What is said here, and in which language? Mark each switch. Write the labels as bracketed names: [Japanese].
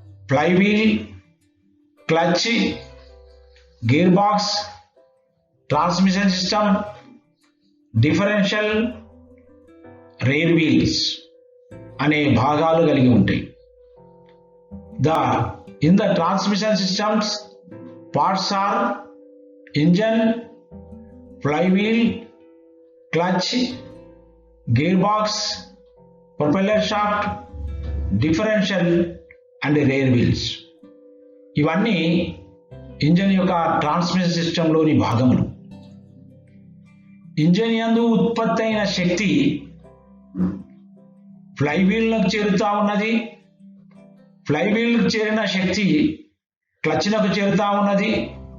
[Telugu] Flywheel, clutch, gear box, transmission system, differential, rare wheels అనే భాగాలు కలిగి ఉంటాయి. [English] In the transmission systems, parts are engine, flywheel, clutch, gearbox, propeller shaft, differential and rear wheels. [Telugu] ఇవన్నీ engine యొక్క transmission సిస్టంలోని భాగములు. Engine యందు ఉత్పత్తి అయిన శక్తి ఫ్లైవీల్కు చేరుతా ఉన్నది. ఫ్లైవీల్కు చేరిన శక్తి క్లచ్నకు చేరుతా ఉన్నది.